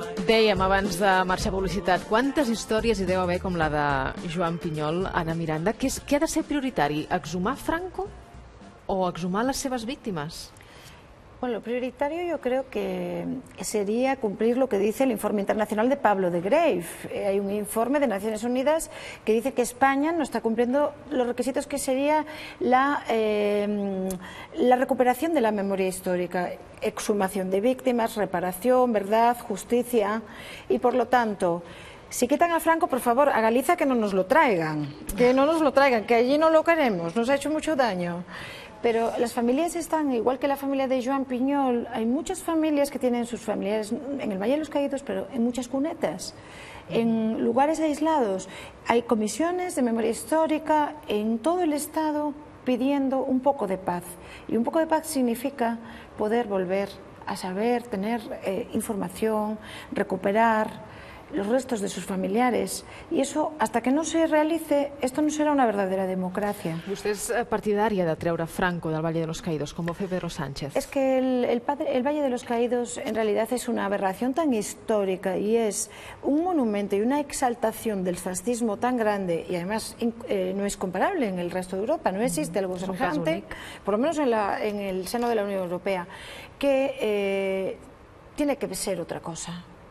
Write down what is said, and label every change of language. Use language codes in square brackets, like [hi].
[ca] Dèiem abans de marxar a publicitat, quantes històries hi deu haver com la de Joan Pinyol, Ana Miranda? Què ha de ser prioritari? Exhumar Franco o exhumar les seves víctimes? [es] Bueno, lo prioritario yo creo que sería cumplir lo que dice el informe internacional de Pablo de Grave. Hay un informe de Naciones Unidas que dice que España no está cumpliendo los requisitos que sería la recuperación de la memoria histórica, exhumación de víctimas, reparación, verdad, justicia y por lo tanto... Si quitan a Franco, por favor, a Galicia que no nos lo traigan, que allí no lo queremos, nos ha hecho mucho daño. Pero las familias están, igual que la familia de Joan Pinyol, hay muchas familias que tienen sus familiares en el Valle de los Caídos, pero en muchas cunetas, en lugares aislados. Hay comisiones de memoria histórica en todo el Estado pidiendo un poco de paz. Y un poco de paz significa poder volver a saber, tener información, recuperar los restos de sus familiares, y eso, hasta que no se realice, esto no será una verdadera democracia. [ca] Vostè és partidària de treure Franco del Valle de los Caídos, com ho fa Pedro Sánchez. [es] Es que el Valle de los Caídos en realidad es una aberración tan histórica y es un monumento y una exaltación del fascismo tan grande, y además no es comparable en el resto de Europa, no existe algo semejante, por lo menos en el seno de la Unión Europea, que tiene que ser otra cosa.